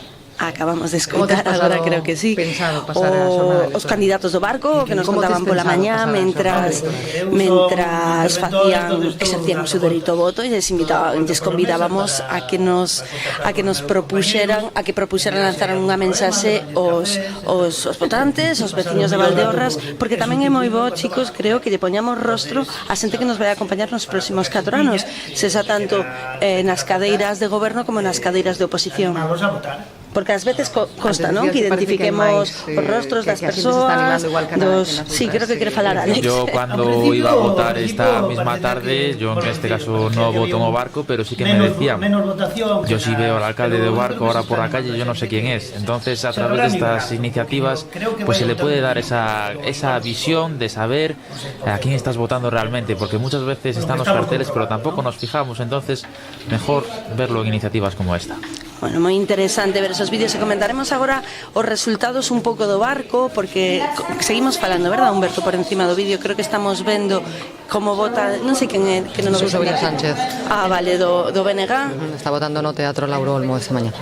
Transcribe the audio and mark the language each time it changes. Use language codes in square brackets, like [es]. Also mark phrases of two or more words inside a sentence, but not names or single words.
[gl] Acabamos de escoitar, agora creo que sí, os candidatos do barco que nos contaban pola mañá mentras exercían o seu dereito ao voto e lles convidábamos a que nos propuxeran lanzar unha mensaxe aos votantes, aos veciños de Valdeorras, porque tamén é moi bo, chicos, creo que lle poñamos rostro a xente que nos vai a acompañar nos próximos 4 anos, sexa tanto nas cadeiras de goberno como nas cadeiras de oposición. Porque ás veces consta, non? Que identifiquemos os rostros das persoas, Sí, creo que quere falar Alex. [es] Yo cuando iba a votar esta misma tarde, yo en este caso no voto en Barco, pero sí que me decían, yo sí veo al alcalde de Barco ahora por la calle, yo no sé quién es. Entonces, a través de estas iniciativas, pues se le puede dar esa visión de saber a quién estás votando realmente, porque muchas veces están los carteles, pero tampoco nos fijamos. Entonces, mejor verlo en iniciativas como esta. [gl] Bueno, moi interesante ver esos vídeos e comentaremos agora os resultados un pouco do barco, porque seguimos falando, verdad, Humberto, por encima do vídeo. Creo que estamos vendo como vota, non sei quen é, que non nos José Vila Sánchez. Ah, vale, do BNG. Está votando no Teatro Lauro Olmo esta mañá.